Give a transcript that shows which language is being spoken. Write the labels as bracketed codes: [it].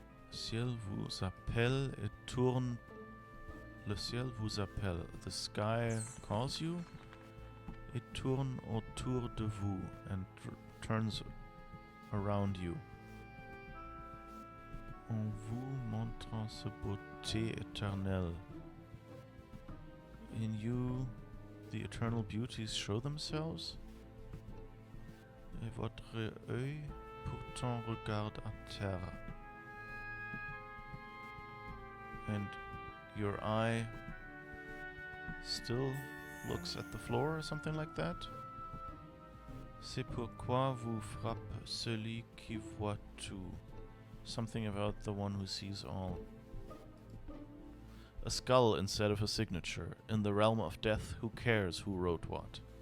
[fr] Ciel vous appelle et tourne. Le ciel vous appelle. [en] The sky calls you. [fr] Et tourne autour de vous [en] and turns around you. [fr] En vous montrant sa beauté éternelle. [en] In you, the eternal beauties show themselves. [fr] Et votre œil pourtant regarde à terre. [en] And your eye still looks at the floor or something like that. [fr] C'est pourquoi vous frappe celui qui voit tout. [en] Something about the one who sees all. A skull instead of a signature. In the realm of death, who cares who wrote what?